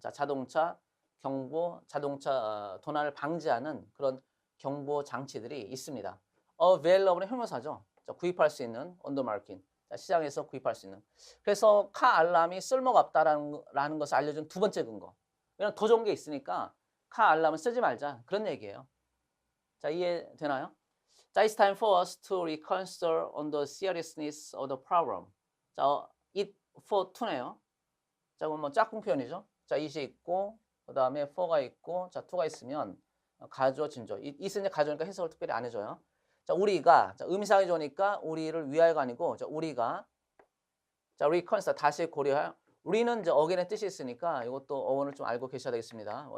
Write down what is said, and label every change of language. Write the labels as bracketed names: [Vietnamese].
[Korean] 자, 자동차 경보, 자동차 도난을 방지하는 그런 경보 장치들이 있습니다. available은 형용사죠. 자, 구입할 수 있는 [English] on the market. [Korean] 자, 시장에서 구입할 수 있는. 그래서 카 알람이 쓸모가 없다라는 것을 알려준 두 번째 근거. 왜냐면 더 좋은 게 있으니까 카 알람은 쓰지 말자. 그런 얘기예요. 자, 이해되나요? 자, [English] it's time for us to reconsider on the seriousness of the problem. [Korean] 자, it for to네요. 자, 그럼 뭐 짝꿍 표현이죠. 자, it이 있고 그 다음에 for가 있고 자, to가 있으면 가조, 진조. it은 이제 가조니까 해석을 특별히 안 해줘요. 자, 우리가, 자, 의미상이 좋으니까 우리를 위하여가 아니고 자, 우리가 자, reconsider 다시 고려할. 우리는 이제 again의 뜻이 있으니까 이것도 어원을 좀 알고 계셔야 되겠습니다.